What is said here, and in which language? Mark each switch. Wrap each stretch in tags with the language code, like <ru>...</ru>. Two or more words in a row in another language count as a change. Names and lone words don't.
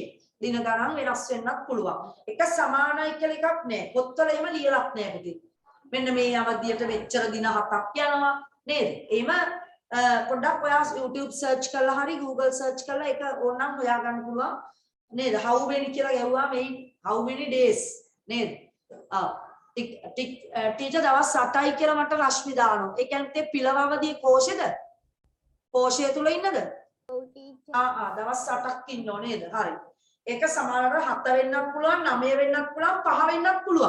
<si>දින ගණන් වෙනස් වෙන්නත් පුළුවන්. එක සමානයි කියලා එකක් නැහැ. පොත්වල එහෙම ලියලක් නැහැ පුතේ. මෙන්න මේ අවධියට මෙච්චර දින 7ක් යනවා නේද? එහෙම පොඩ්ඩක් ඔයා YouTube search කරලා හරි Google search කරලා ඒක ඕනනම් හොයාගන්න පුළුවන් නේද?</si> <en>how many</en> <si>කියලා ගැහුවා මේ</si> <en>how many days</en> <si>නේද? ටීචර් දවස් 8යි කියලා මට රශ්මි දානවා. ඒ කියන්නේ පිළවවදී කෝෂෙද? කෝෂය තුල ඉන්නද? දවස් 8ක් ඉන්නෝ නේද? හරි. ඒක සමහරවල් 7 වෙන්නත් පුළුවන්, 9 වෙන්නත් පුළුවන්, 5 වෙන්නත් පුළුවන්.</si>